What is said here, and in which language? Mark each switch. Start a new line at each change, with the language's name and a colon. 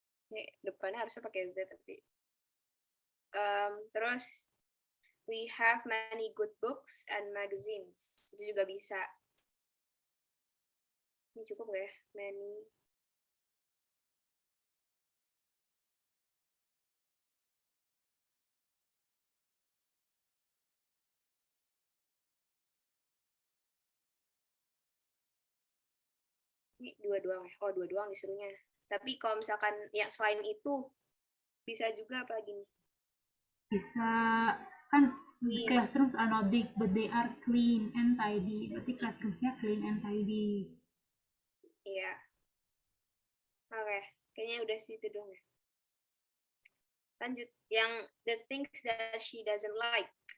Indonesian: Ini depannya harusnya pakai Z tapi
English: Terus we have many good books and magazines.
Indonesian: Itu juga bisa. Ini cukup nggak ya? Many. Ini dua doang ya? Oh, dua doang disuruhnya. Tapi kalau misalkan yang selain itu, bisa juga apa lagi nih? Bisa kan
English: Clean. classrooms are not big but they are clean and tidy.
Indonesian: Berarti classroomsnya
English: clean and tidy.
Indonesian: Iya. Oke, kayaknya udah situ dong ya. Lanjut, yang
English: the things that she doesn't like.